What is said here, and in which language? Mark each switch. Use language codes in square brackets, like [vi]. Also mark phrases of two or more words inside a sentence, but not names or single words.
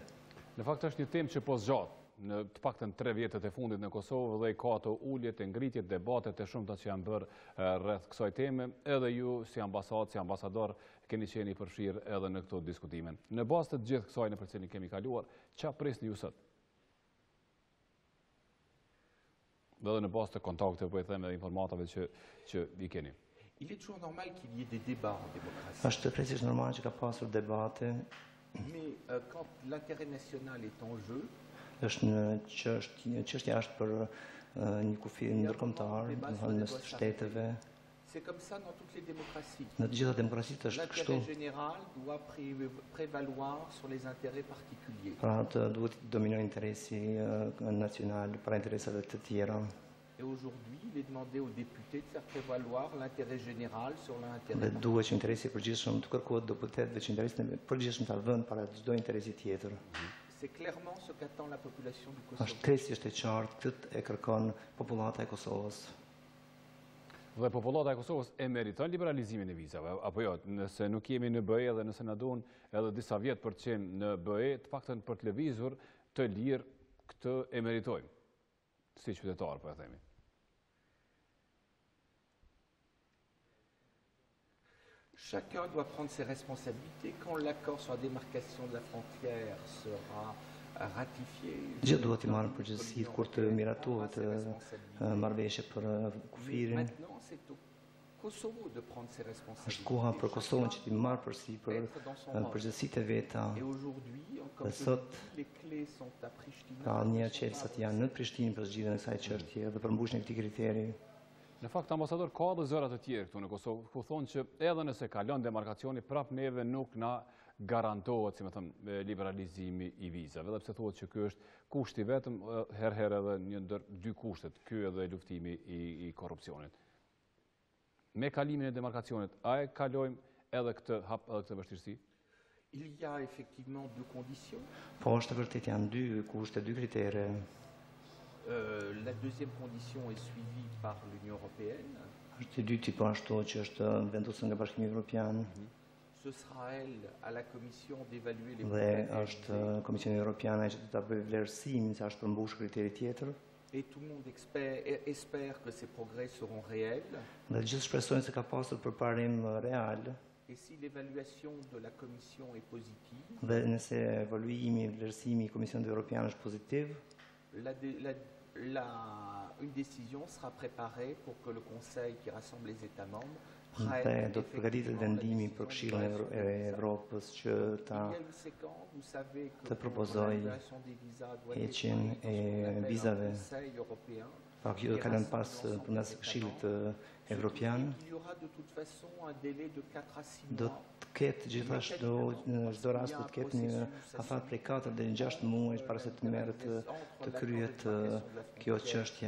[sq] Në fakt është një temë që po zgjat në të paktën 3 vjetët e fundit në Kosovë dhe ka ato ulljet, ngritjet, debatet e shumta që janë bërë rreth kësaj teme, edhe ju si ambasadë, si ambasador keni qenë i përfshirë edhe në këto diskutime. Në bazë të gjithë kësaj në për cilin kemi kaluar, ç'a prisni ju sot? Dhe edhe në bazë të kontakteve, po i them, edhe informatave që i keni. [fr] Il est toujours normal qu'il y ait des débats en démocratie. [sq] Është precisht normal që ka pasur debate. [fr] Mais quand l'intérêt national est en jeu, [sq] është një çështje është për një kufi ndërkombëtar, domethënë mes shteteve. [fr] C'est comme ça dans toutes les démocraties. [sq] Në të gjitha demokracitë është kështu. [fr] L'intérêt général doit prévaloir sur les intérêts particuliers. [sq] Pra duhet të dominojë interesi nacional para interesave të tjera. [fr] Et aujourd'hui, il est demandé aux députés de faire prévaloir l'intérêt général sur l'intérêt particulier. [sq] Dhe duhet që interesi i përgjithshëm të kërkohet deputetëve që interesin e përgjithshëm ta vënë para çdo interesi tjetër. [fr] C'est clairement ce qu'attend la population du Kosovo. [sq] Është thjesht e qartë, këtë e kërkon popullata e Kosovës. Dhe popullata e Kosovës e meriton liberalizimin e vizave, apo jo, nëse nuk jemi në BE dhe nëse na duan edhe disa vjet për të qenë në BE, të paktën për të lëvizur të lirë, këtë e meritojmë, si qytetarë, po e themi. [fr] Chacun doit prendre ses responsabilités. Quand l'accord sur la démarcation de la frontière sera ratifié, [sq] gjithë duhet të marrë përgjegjësitë kur të miratohet marrëveshje për kufirin. [fr] Maintenant, c'est au Kosovo de prendre ses responsabilités. [sq] Është koha për Kosovën që t'i marrë përsi për përgjegjësitë e veta. Dhe sot ka një qelësat janë në Prishtinë për zgjidhjen e kësaj çështje dhe përmbushjen e këtij kriteri. Në fakt, ambasador, ka dhe zërat të tjerë këtu në Kosovë, ku thonë që edhe nëse kalon demarkacioni, prap neve nuk na garantohet, si me thëmë, liberalizimi i vizave, dhe pse thuhet që ky është kushti vetëm, herë edhe një ndër dy kushtet, ky edhe luftimi i korrupsionit. Me kalimin e demarkacionit, a e kalojmë edhe këtë hap, edhe këtë vështirësi? [fr] Il y a effectivement deux conditions. [sq] Po është vërtet janë dy kushte, dy kritere. [fr] La deuxième condition est suivie par l'Union européenne. [sq] Është i dyti po ashtu që është vendosur nga Bashkimi Evropian. [fr] Ce sera elle à la Commission d'évaluer les [sq] Dhe është Komisioni Evropiane që do ta bëjë vlerësimin se është përmbushur kriteri tjetër. [fr] Et tout le monde espère que ces progrès seront réels. [sq] Dhe gjithë shpresojnë se ka pasur përparim real. [fr] Et si l'évaluation de la Commission est positive, [sq] dhe nëse evaluimi, vlerësimi i Komisionit Evropian është pozitiv, [fr] une décision sera préparée pour que le Conseil qui rassemble les États membres [sq] dhe do të përgatitet vendimi për Këshillin e Evropës që të propozoj heqjen e vizave. Pa kjo do kalon pas punës së Këshillit Evropian. Do të ketë gjithashtu në çdo rast do të ketë një afat prej 4 deri në 6 muaj para se të merret të kryhet kjo çështje.